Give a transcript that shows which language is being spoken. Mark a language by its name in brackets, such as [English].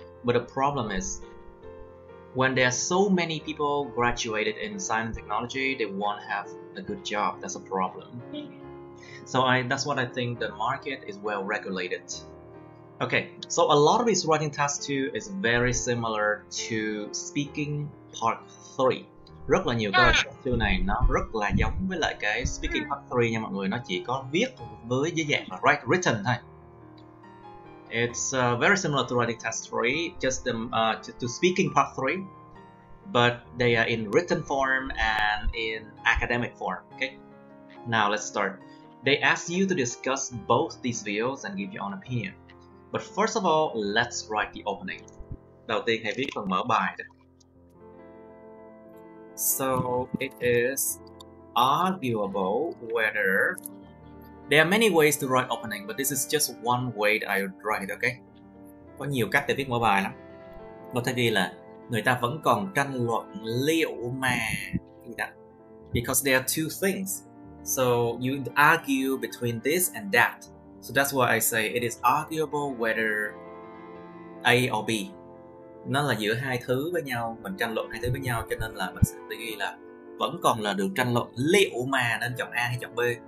[English] But the problem is, when there are so many people graduated in science and technology, they won't have a good job. That's a problem. So that's what I think, the market is well regulated. Okay, so a lot of this writing task 2 is very similar to speaking part 3. [Vietnamese] Rất là nhiều câu task 2 này nó rất là giống với lại cái speaking part 3 nha mọi người, nó chỉ có viết với dạng là written thôi. [English] It's very similar to writing task 3, just to speaking part 3, but they are in written form and in academic form. Okay, now let's start. They ask you to discuss both these videos and give your own opinion. But first of all, let's write the opening. [Vietnamese] Đầu tiên hãy viết phần mở bài. [English] So it is arguable whether. There are many ways to write opening, but this is just one way that I would write it, okay? [Vietnamese] Có nhiều cách để viết mở bài lắm. Có thể ghi là người ta vẫn còn tranh luận liệu mà [English] because there are two things. So you argue between this and that. So that's why I say it is arguable whether A or B. [Vietnamese] Nó là giữa hai thứ với nhau, mình tranh luận hai thứ với nhau, cho nên là mình sẽ ghi là vẫn còn là được tranh luận liệu mà nên chọn A hay chọn B.